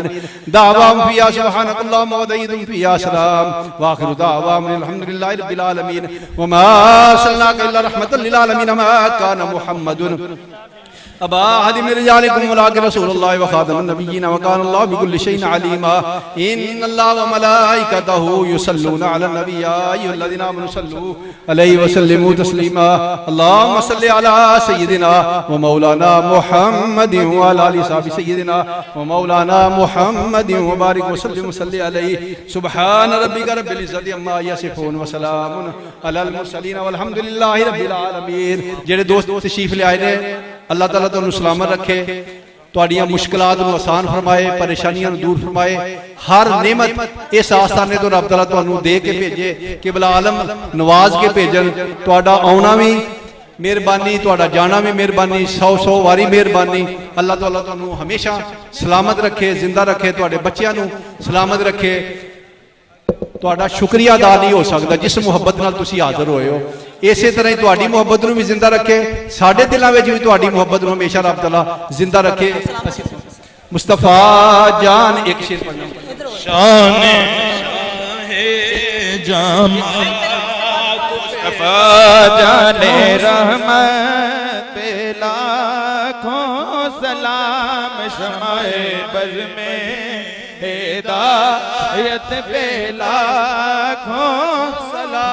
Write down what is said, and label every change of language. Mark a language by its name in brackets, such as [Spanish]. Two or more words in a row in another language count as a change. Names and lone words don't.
[Arabic] دعواهم فيها سبحانك اللهم وتحيتهم فيها سلام وآخر دعواهم أن الحمد لله رب العالمين وما أرسلناك إلا رحمة للعالمين ما كان محمد أبا أحد من رجالكم ولكن رسول الله وخاتم النبيين وكان الله بكل شيء عليما. إن الله وملائكته يصلون على النبي يا أيها الذين آمنوا صلوا عليه وسلموا تسليما. اللهم صل على سيدنا ومولانا محمد وعلى آل صحب سيدنا ومولانا محمد وبارك وسلم وصل عليه سبحان ربك رب العزة عما يصفون وسلام على المرسلين والحمد لله رب العالمين. [Punjabi] ਜਿਹੜੇ ਦੋਸਤ ਤਸ਼ਰੀਫ਼ ਲੈ ਆਏ ਨੇ ਅੱਲਾਹ ਤਾਲਾ ਤੁਹਾਨੂੰ ਸਲਾਮਤ ਰੱਖੇ, ਤੁਹਾਡੀਆਂ ਮੁਸ਼ਕਿਲਾਤ ਨੂੰ ਆਸਾਨ ਫ਼ਰਮਾਏ, ਪਰੇਸ਼ਾਨੀਆਂ ਨੂੰ ਦੂਰ ਫ਼ਰਮਾਏ। ਹਰ ਨੇਮਤ ਇਸ ਆਸਤਾਨੇ ਤੋ ਰੱਬ ਤਾਲਾ ਤੁਹਾਨੂੰ ਦੇ ਕੇ ਭੇਜੇ, ਕਿਬਲਾ ਆਲਮ ਨਵਾਜ਼ ਕੇ ਭੇਜਣ। ਤੁਹਾਡਾ ਆਉਣਾ ਭੀ ਮਿਹਰਬਾਨੀ, ਤੁਹਾਡਾ ਜਾਣਾ ਭੀ ਮਿਹਰਬਾਨੀ, 100 ਵਾਰੀ ਮਿਹਰਬਾਨੀ। ਅੱਲਾਹ ਤਾਲਾ ਤੁਹਾਨੂੰ ਹਮੇਸ਼ਾ ਸਲਾਮਤ ਰੱਖੇ, ਜ਼ਿੰਦਾ ਰੱਖੇ, ਤੁਹਾਡੇ ਬੱਚੀਆਂ ਨੂੰ ਸਲਾਮਤ ਰੱਖੇ। ਤੁਹਾਡਾ ਸ਼ੁਕਰੀਆ ਅਦਾ ਨਹੀਂ ਹੋ ਸਕਦਾ ਜਿਸ ਮੁਹੱਬਤ ਨਾਲ ਤੁਸੀਂ ਹਾਜ਼ਰ ਹੋਏ ਹੋ। ਇਸੇ ਤਰ੍ਹਾਂ ਹੀ ਤੁਹਾਡੀ ਮੁਹੱਬਤ ਨੂੰ ਭੀ ਜ਼ਿੰਦਾ ਰੱਖੇ, ਸਾਡੇ ਦਿਲੋਂ ਮੇਂ ਭੀ ਤੁਹਾਡੀ ਮੁਹੱਬਤ ਨੂੰ ਹਮੇਸ਼ਾ ਰੱਬ ਤਆਲਾ ਜ਼ਿੰਦਾ ਰੱਖੇ। ਮੁਸਤਫ਼ਾ ਜਾਨ ਇਕ ਸ਼ੇਅਰ ਪੜ੍ਹਨਾ। [Urdu] شان جامہ مصطفیٰ جانِ رحمت پہ لاکھوں سلام شمعِ بزمِ ہدایت پہ لاکھوں سلام.